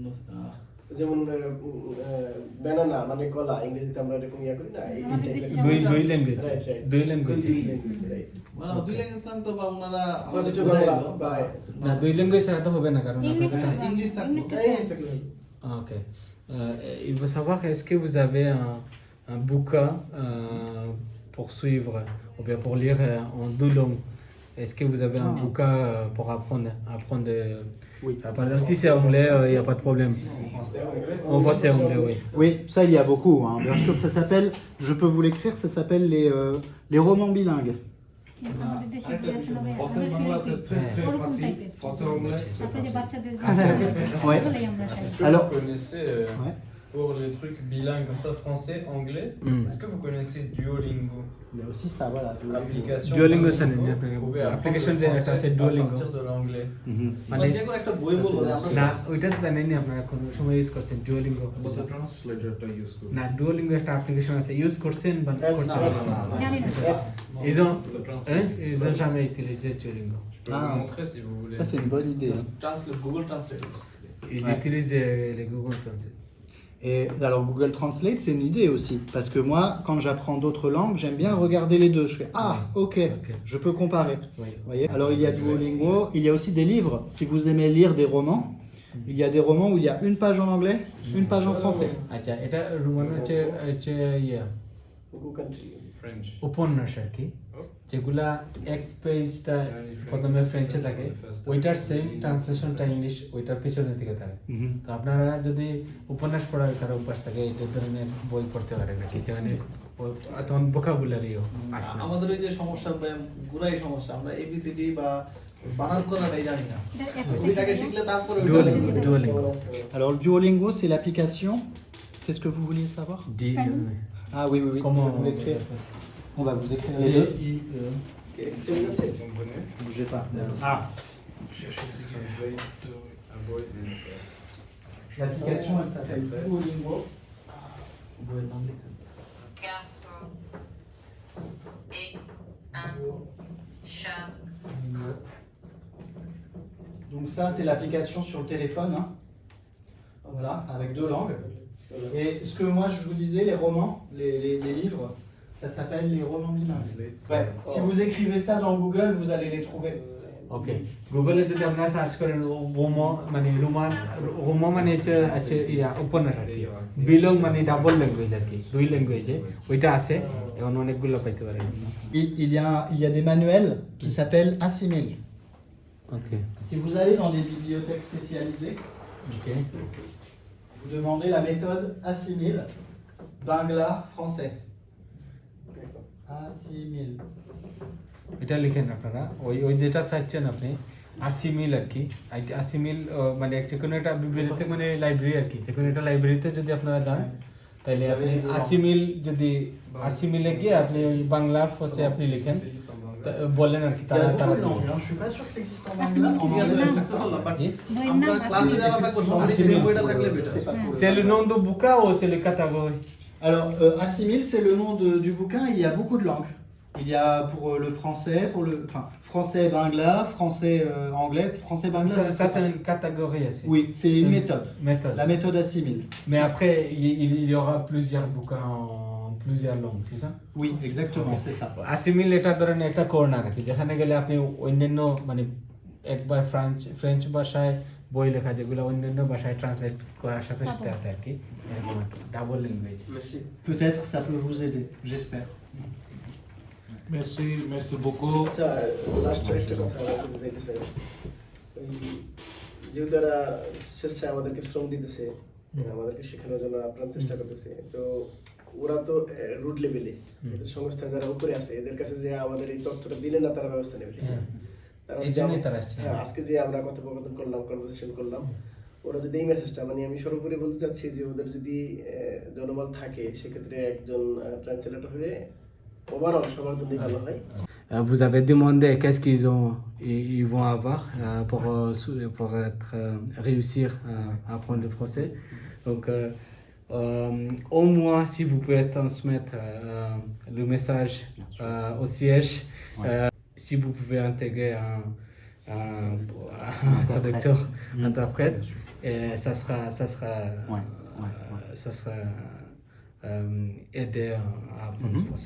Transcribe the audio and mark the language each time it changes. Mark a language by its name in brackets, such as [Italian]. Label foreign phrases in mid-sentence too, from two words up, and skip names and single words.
[Bangla] যেমন ব্যানানা মানে কলা, ইংরেজিতে আমরা এরকম ইয়া করি না, এই দুই ল্যাঙ্গুয়েজ, [English] right right, [Bangla] দুই ল্যাঙ্গুয়েজ, রাইট। মানে দুই ল্যাঙ্গুয়েজ তো বা ওনারা কিছু বাংলা বা না, দুই ল্যাঙ্গুয়েজ ছাড়া তো হবে না, কারণ ইংলিশ ইংলিশ থাকলে [French] Ok. Il veut savoir, est-ce que vous avez un bouquin pour suivre ou bien pour lire en deux langues, est-ce que vous avez un bouquin pour apprendre Oui. Par exemple, si c'est anglais, il n'y a pas de problème. En français, anglais, oui. Oui, ça il y a beaucoup. Hein. Bien sûr, ça s'appelle, je peux vous l'écrire, ça s'appelle les romans bilingues. [Bangla] আমাদের দেশে কি আছে না ভাই, ফসল আমাদের বাংলা ফিলিপিন, [French] très [Bangla] ওরকম [French] facile [Bangla] টাইপের। [French] français anglais [Bangla] তারপরে যে বাচ্চাদের যে Ouais. ওগুলোই আমরা চাই। [French] Est-ce que Alors- vous connaissez, Ouais. pour les trucs bilingues comme ça, français, anglais, est-ce que vous connaissez Duolingo? Il y a aussi ça, voilà. Application. Duolingo, vous ça n'est pas- pouvez apprendre application le de- français ça, c'est Duolingo. à partir de l'anglais. Mhm. [Bangla] মানে যে কোনো একটা বই বলবো যে আমরা না ওইটা তো জানেন নি আপনারা কোনো সময় ইউজ করছেন ডুওলিঙ্গো ট্রান্সলেটরটা ইউজ করি না ডুওলিঙ্গো একটা অ্যাপ্লিকেশন আছে ইউজ করছেন বা করছেন জানি না। [French] ils ont jamais utilisé Duolingo Je peux Ah. vous montrer si vous voulez. Ça c'est une bonne idée. Hein. [English] translate Google translate [French] ils Ouais. utilisent les Google Translate. Et alors Google Translate c'est une idée aussi, parce que moi quand j'apprends d'autres langues, j'aime bien regarder les deux. Je fais ah ok, je peux comparer. Oui. Vous voyez. Alors il y a Duolingo, il y a aussi des livres. Si vous aimez lire des romans, il y a des romans où il y a une page en anglais, une page en français. [Bangla] আচ্ছা এটা রোমান হচ্ছে হচ্ছে ইয়া [English] Google country. French. [Bangla] উপন্যাস আর কি যেগুলা এক পেজটা প্রথমে ফ্রেঞ্চে থাকে ওইটার সেম ট্রান্সলেশনটা ইংলিশ ওইটার পিছনের দিকে থাকে তো আপনারা যদি উপন্যাস পড়ার কারো অভ্যাস থাকে এই ধরনের বই পড়তে পারেন আর কি যেখানে তখন ভোকাবুলারিও আসবে না। আমাদের ওই যে সমস্যা গুড়াই সমস্যা আমরা এবিসিডি বা বানান করাটাই জানি না এটা ওইটাকে শিখলে তারপরে [French] Duolingo, Duolingo. Alors le Duolingo c'est l'application. C'est ce que vous vouliez savoir? Ah oui oui oui. Comment Je vais vous l'écrire. On va vous écrire les deux. [Bangla] চলে যাচ্ছে [French] Bougez pas. Ah. [English] Translate to avoid the- [French] L'application elle s'appelle Duolingo. Garçon. Et un chat. Donc ça c'est l'application sur le téléphone. Hein. Voilà, avec deux langues. Et ce que moi je vous disais, les romans, les livres, ça s'appelle les romans bilingues. Ouais. Si vous écrivez ça dans Google, vous allez les trouver. [Bangla] ওকে গুগলে যদি আপনারা সার্চ করেন রোমো মানে রোমো মানে হচ্ছে ইয়া উপন্যাস আর কি বিলং মানে [English] double language [Bangla] আর কি দুই ল্যাঙ্গুয়েজে ওইটা আছে এখন অনেকগুলো পাইতে পারেন [French] Il y a des manuels qui s'appellent Assimil. [Bangla] ওকে [French] Si vous allez dans des bibliothèques spécialisées, [Bangla] ওকে [French] vous demandez la méthode Assimil, Bangla, français. Assimil. [Bangla] এটা লিখেন আপনারা ওই ওই যেটা চাচ্ছেন আপনি 80 মিল আর কি 80 মিল মানে যে কোনো একটা বিবৃতিতে মানে লাইব্রেরি আর কি যে কোনো একটা লাইব্রেরিতে যদি আপনারা যান তাহলে আপনি 80 মিল যদি 80 মিলে গিয়ে আপনি ওই বাংলা ফসে আপনি লিখেন বলেন আর কি [French] Il y a [Bangla] তারা [French] beaucoup [Bangla] তারা [French] de langues, hein. Je suis pas sûr que ça existe en Bangla. En Assimil, anglais, c'est c'est ça. pas. [Bangla] বইয়ের আমরা নাম ক্লাসে যারা থাকবো সবারই Assimil. সেই বইটা থাকলে বেটার [French] C'est pas pour C'est le nom de bouquin ou c'est le catalogue? Alors, Assimil, c'est le nom du bouquin. Il y a beaucoup de langues. Il y a pour le français, français bangla, français anglais, français bangla. je ne Ça sais c'est pas. une catégorie aussi. Oui, c'est une méthode. Méthode. La méthode Assimil. Mais après, il y aura plusieurs bouquins en plusieurs langues, c'est ça? Oui, exactement, c'est ça. Assimil এটা ধরেন একটা কর্নার আর কি যেখানে গেলে আপনি অন্যান্য মানে একবার ফ্রেঞ্চ ভাষায় বই লেখা যেগুলো অন্যান্য ভাষায় ট্রান্সলেট করার সাথে সাথে আছে আর কি এরকম [English] double language [French] Peut-être ça peut vous aider, j'espère. মেসি beaucoup. [Bangla] আচ্ছা লাস্ট একটা কথা আমি বুঝাইতে চাই ওই যেহেতু তারা স্বেচ্ছায় আমাদেরকে শ্রম দিতেছে আমাদেরকে শেখানোর জন্য আপ্রাণ চেষ্টা করতেছে তো ওরা তো রুট লেভেলে সংস্থা যারা উপরে আছে এদের কাছে যে আমাদের এই তথ্যটা দিলে না তারা ব্যবস্থা নেবে তারা এই জন্যই তারা আসছে। হ্যাঁ আজকে যে আমরা কথোপকথন করলাম কনভারসেশন করলাম ওরা যদি এই মেসেজটা মানে আমি সর্বোপরি বলতে চাচ্ছি যে ওদের যদি জনবল থাকে সেক্ষেত্রে একজন ট্রান্সলেটর হলে ওভারঅল সবার জন্যই ভালো হয়। [French] Vous avez demandé qu'est-ce ils vont avoir pour réussir à apprendre le français. Donc, au moins, si vous pouvez transmettre le message au siège, si vous pouvez intégrer un traducteur, interprète, et ça sera aider à apprendre le français.